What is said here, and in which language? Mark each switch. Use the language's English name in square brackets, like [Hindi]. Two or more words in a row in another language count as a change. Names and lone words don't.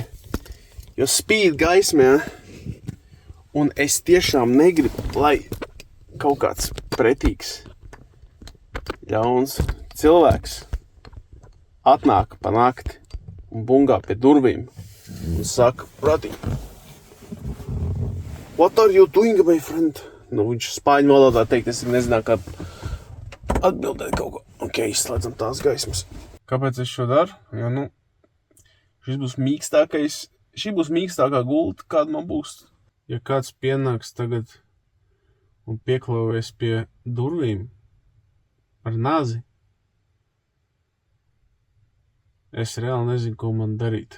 [Latvian] Jo spīd gaismē, Un es tiešām negribu, lai kaut kāds pretīgs, ļauns cilvēks atnāk pa nakti un bungā pie durvīm un saka, brati, [English] what are you doing, my friend? [Latvian] Nu, viņš spāņu valodā teikt, es nezināju, kā atbildēt kaut ko. Ok, izslēdzam tās gaismas. Kāpēc es šo daru? Jo, šī būs mīkstākā gulta, kāda man būs. Ja kāds pienāks tagad un pieklauvēs pie durvīm ar nazi, es reāli nezinu, ko man darīt.